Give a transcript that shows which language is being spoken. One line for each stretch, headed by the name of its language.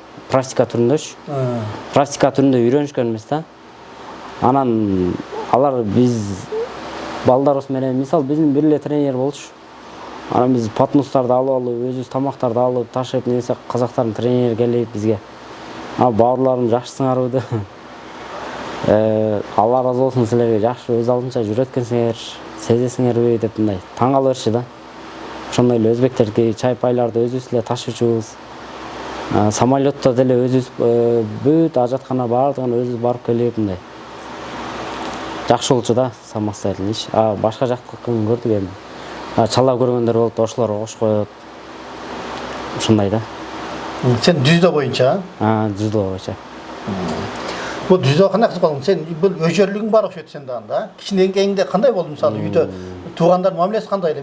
Kyrgyz: Практика түрүндөчү. Практика түрүндө үйрөнүшкөн эмес да. Анан алар биз балдарыбыз менен мисалы биздин бир эле тренер болчу. Анан биз патнустарды алып, өзүбүз тамактарды алып, ташып, нерсе казактардын тренери келип бизге.
Kazakh: Бауырларым жакшысыңарбы?
Kyrgyz: Алла разы болсун, силерге жакшы өз алдынча жүрөт экенсиңер, сезесиңерби деп мындай таң кала беришти да. Ошондой эле өзбектерди чай пайларды өзүбүз эле ташычубуз. Самолетто деле өзүбүз бүт ажаткана бардыгын өзүбүз барып келип мындай. Жакшы болчу да, самостоятельный иш. Башка жактыкын көрдүк эми. Чала көргөндөр болуп, ошолорго кош коет. Ушундай да. Сен дзюдо боюнча? Дзюдо боюнча. Бул дзюдо кандай кылып калдың? Сен бул өжөрлүгүң бар окшойт сенде анда. Кичинен кийинде кандай болду мисалы үйдө туугандар мамилеси кандай эле?